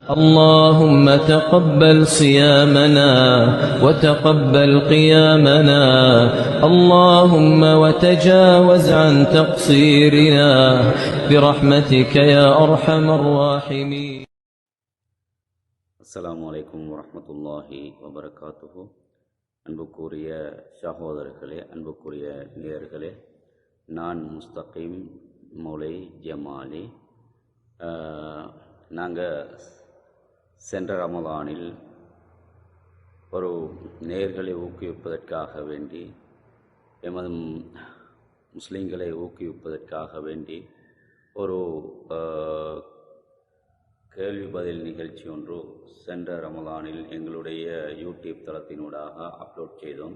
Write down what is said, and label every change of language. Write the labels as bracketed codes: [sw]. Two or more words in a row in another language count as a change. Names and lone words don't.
[ar] اللهم تقبل صيامنا وتقبل قيامنا، اللهم وتجاوز عن تقصيرنا برحمتك يا أرحم الراحمين. السلام عليكم ورحمة الله وبركاته. [ta] அன்புக்குரிய சகோதரர்களே, அன்புக்குரிய நேயர்களே, நான் முஸ்தகீம் மௌலை ஜமாலி. நாங்கள் சென்ற ரமலானில் ஒரு நேயர்களை ஊக்குவிப்பதற்காக வேண்டி, எமது முஸ்லீம்களை ஊக்குவிப்பதற்காக வேண்டி ஒரு கேள்வி பதில் நிகழ்ச்சி ஒன்று சென்ற ரமலானில் எங்களுடைய யூடியூப் தளத்தினூடாக அப்லோட் செய்தோம்.